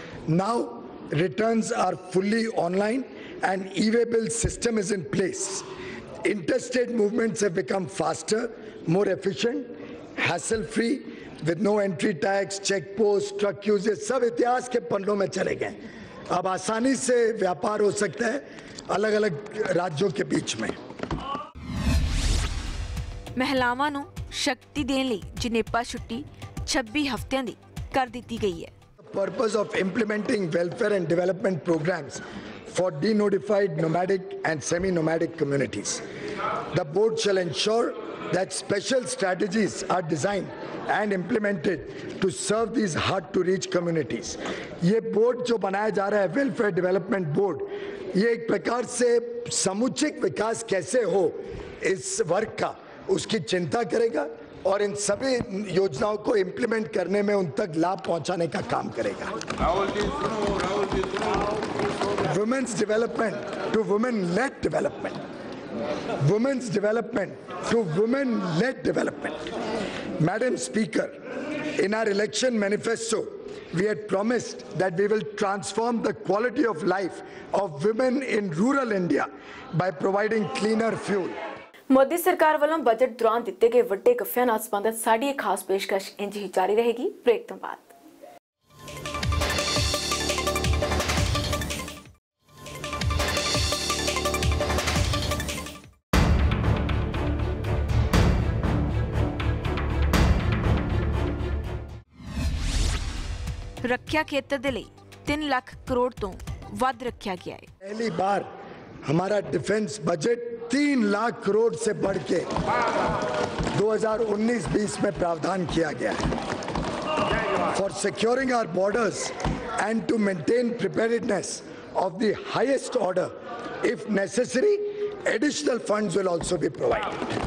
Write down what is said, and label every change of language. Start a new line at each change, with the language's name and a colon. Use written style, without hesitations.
English: Now, returns are fully online and e-way bill system is in place. Interstate movements have become faster, more efficient, hassle-free, with no entry tax, check post, truck queues,
Hindi: ये सब इतिहास के पन्नों में चले गए। अब आसानी से व्यापार हो सकता है अलग-अलग राज्यों के बीच में।
Punjabi: महिलावां ਨੂੰ ਸ਼ਕਤੀ ਦੇਣ ਲਈ ਜਨੇਪਾ ਛੁੱਟੀ 26 ਹਫ਼ਤਿਆਂ ਦੀ ਕਰ ਦਿੱਤੀ ਗਈ ਹੈ।
English: Purpose of implementing welfare and development programs for denotified nomadic and semi-nomadic communities. The board shall ensure that special strategies are designed and implemented to serve these hard-to-reach communities.
Hindi: ये बोर्ड जो बनाया जा रहा है वेलफेयर डेवलपमेंट बोर्ड, ये एक प्रकार से समुचित विकास कैसे हो इस वर्ग का, उसकी चिंता करेगा और इन सभी योजनाओं को इम्प्लीमेंट करने में उन तक लाभ पहुंचाने का काम करेगा।
English: Women's development to women led development, women's development to women led development. Madam Speaker, in our election manifesto, we had promised that we will transform the quality of life of women in rural India by providing cleaner fuel.
Punjabi: Modi ਸਰਕਾਰ ਵੱਲੋਂ budget ਦੌਰਾਨ ਦਿੱਤੇ ਗਏ ਵੱਡੇ ਗੱਫਿਆਂ ਨਾਲ ਸੰਬੰਧਿਤ ਸਾਡੀ ਇੱਕ ਖਾਸ ਪੇਸ਼ਕਸ਼ ਇੰਜ ਹੀ ਜਾਰੀ ਰਹੇਗੀ ਬ੍ਰੇਕ ਤੋਂ ਬਾਅਦ। ਰੱਖਿਆ ਖੇਤਰ ਦੇ ਲਈ 3 ਲੱਖ ਕਰੋੜ ਤੋਂ ਵੱਧ ਰੱਖਿਆ ਗਿਆ ਹੈ।
Hindi: पहली बार हमारा डिफेंस बजट 3 लाख करोड़ से बढ़ के 2019-20 में प्रावधान किया गया है।
English: For securing our borders and to maintain preparedness of the highest order, if necessary, additional funds will also be provided.